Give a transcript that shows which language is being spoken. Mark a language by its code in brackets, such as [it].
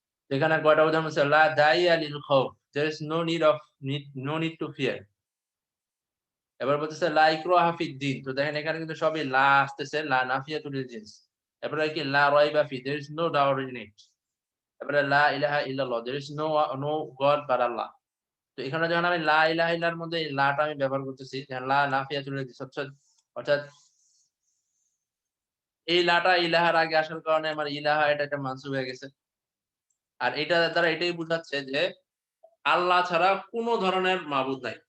[bn] এখানে কয়টা উদাহরণ হচ্ছে [ar] লা দাইয়া লিল খাউফ। [en] There is no need to fear. [bn] এবার বলতেছে [ar] লা ইকরাহা ফিদ-দীন। [bn] তো দেখেন এখানে কিন্তু সবই লা আসতেছে, [ar] লা নাফিয়াতুল লিল জিনস। [bn] এরপরে কি [ar] লা রাইবা ফি, [en] there is no doubt in it। [bn] এরপরে [ar] লা ইলাহা ইল্লাল্লাহ, [en] there is no God but Allah। [bn] তো এখানে যখন আমি লা ইলাহা ইল্লার মধ্যে এই লাটা আমি ব্যবহার করতেছি, যেমন [ar] লা নাফিয়াতুল লিল জিনস, [bn] অর্থাৎ এই লাটা ইলাহার আগে আসার কারণে আমার ইলাহা এটা একটা মানসুব হয়ে গেছে। আর এটা দ্বারা এটাই বুঝাচ্ছে যে আল্লাহ ছাড়া কোন ধরনের মাবুদ নাই।